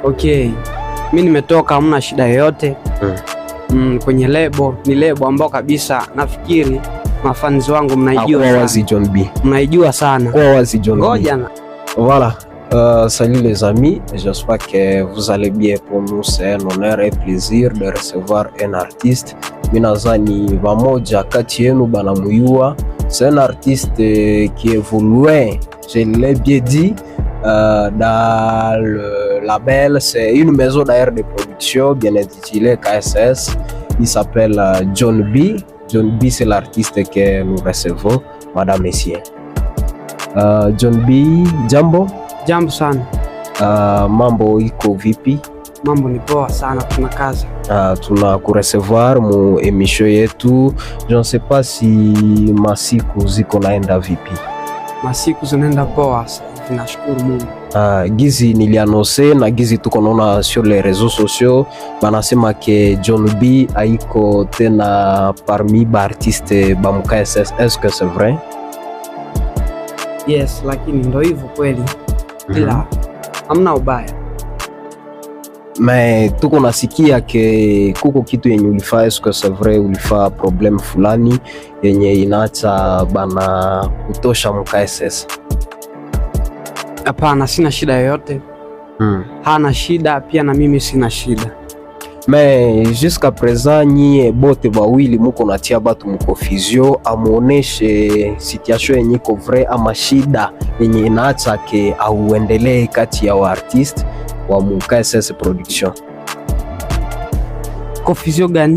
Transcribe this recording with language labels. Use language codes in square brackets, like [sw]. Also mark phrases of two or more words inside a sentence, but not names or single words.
[sw] Okay, mi nimetoka, hamna shida yoyote. Kwenye ni lebo ambao kabisa nafikiri mafans wangu mnaijua sana. John B. Mnaijua sana. Kwa wazi John B. Ngoja. [fr] Voilà. Salut les amis, j'espère que vous allez bien. Pour nous c'est un honneur et plaisir de recevoir un artiste. [sw] Minazani vamoja kati yenu banamuyua. [fr] C'est un artiste qui évolue, je l'ai bien dit, dans le label. C'est une maison d'ailleurs de production bien intitulée KSS. Il s'appelle John B. John B, c'est l'artiste que nous recevons, madame, messieurs. [sw] John B, jambo. Jambo sana. Mambo iko vipi? Mambo ni poa sana, tunakaza. Tunakuresevoir mu emission yetu. [fr] Je ne sais pas si [sw] masiku ziko naenda vipi? Masiku zinaenda poa, tunashukuru Mungu. Gizi nilianose na gizi tuko naona [fr] sur les réseaux sociaux [sw] banasema ke John B haiko tena parmi ba artiste ba MKSS. [fr] Est-ce que c'est vrai? [sw] Yes, lakini ndo hivyo kweli. Ila hamna ubaya. Mais tuko nasikia ke kuko kitu yenye ulifaa. [fr] Est-ce que c'est vrai [sw] ulifaa problem fulani yenye inaacha bana kutosha MKSS? Hapana, sina shida yoyote. Hana shida, pia na mimi sina shida. [fr] Mais jusqu'à présent [sw] nyie bote bawili muko natia batu mkonfusion, amuoneshe situation yenye iko vrai ama shida yenye inaacha ke auendelee kati ya wa artiste wa MKSS production. Confusion gani?